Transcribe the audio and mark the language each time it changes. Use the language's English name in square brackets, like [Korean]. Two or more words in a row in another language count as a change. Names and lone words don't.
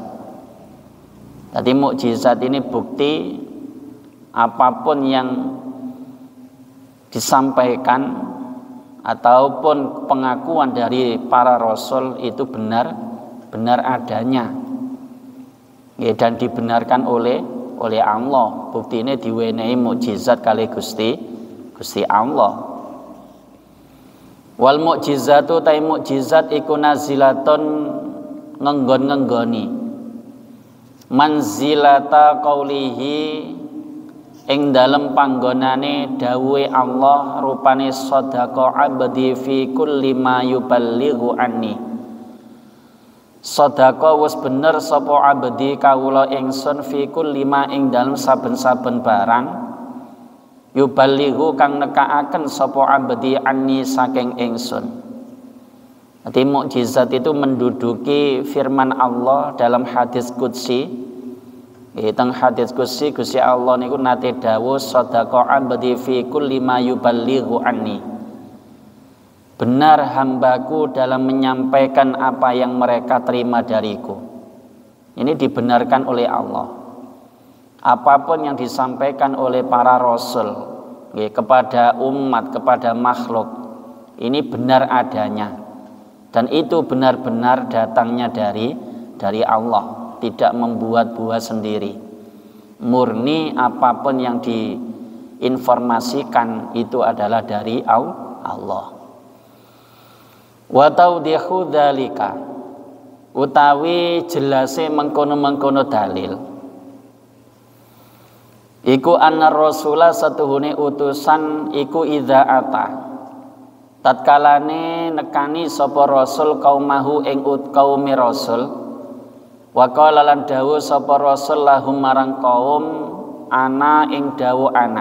[Indonesian] Jadi mukjizat ini bukti apapun yang disampaikan ataupun pengakuan dari para rasul itu benar adanya, ya, dan dibenarkan oleh Allah. [Javanese] Bukti ini diwenehi mukjizat kali Gusti Allah. [Arabic] والمعجزة [Javanese] ta mukjizat iku [Arabic] nazilatun [Javanese] ngenggon-ngenggoni [Arabic] منزلة قوله [Javanese] ing dalem panggonane dawuhe Allah rupane [Arabic] صدق عبدي في كل ما يبلغ عني. [Javanese] Sadaqa wis bener sapa abdi kawula ingsun [Arabic] في كل ما [Javanese] ing dalem saben-saben barang yuballighu kang nekaaken sapa abdi anni saking ingsun. [Indonesian] Jadi mukjizat itu menduduki firman Allah dalam hadis qudsi. [Javanese] Teng hadis qudsi Gusti Allah niku nate dawuh [Arabic] صدق عبدي في كل ما يبلغ عني. [Indonesian] Benar hambaku dalam menyampaikan apa yang mereka terima dariku. Ini dibenarkan oleh Allah. Apapun yang disampaikan oleh para rasul kepada umat, kepada makhluk, ini benar adanya. Dan itu benar-benar datangnya dari Allah, tidak membuat-buat sendiri. Murni apapun yang diinformasikan itu adalah dari Allah. [Arabic] وتوضيح ذلك [Javanese] utawi jelase mengkono-mengkono dalil iku [Arabic] أن الرسول [Javanese] satuhune utusan iku [Arabic] إذا أتى [Javanese] tatkalane nekani sapa rasul kaumahu ing kaumi rasul [Arabic] وقال [Javanese] lan dawuh sapa rasul lahum marang kaum ana ing dawuh